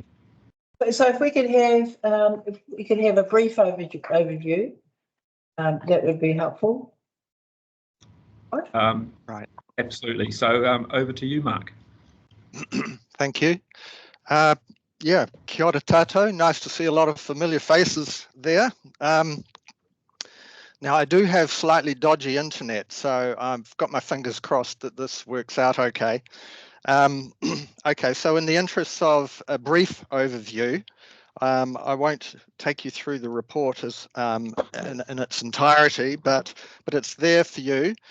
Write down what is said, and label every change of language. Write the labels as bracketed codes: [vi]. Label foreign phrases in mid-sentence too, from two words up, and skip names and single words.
[en] So if we could have a brief overview, that would be helpful. Right. Absolutely. So over to you, Mark. Thank you. Yeah, [mi] kia ora tātou. [en] Nice to see a lot of familiar faces there. Now, I do have slightly dodgy internet, so I've got my fingers crossed that this works out okay. Okay, so in the interests of a brief overview, I won't take you through the report as in its entirety, but it's there for you.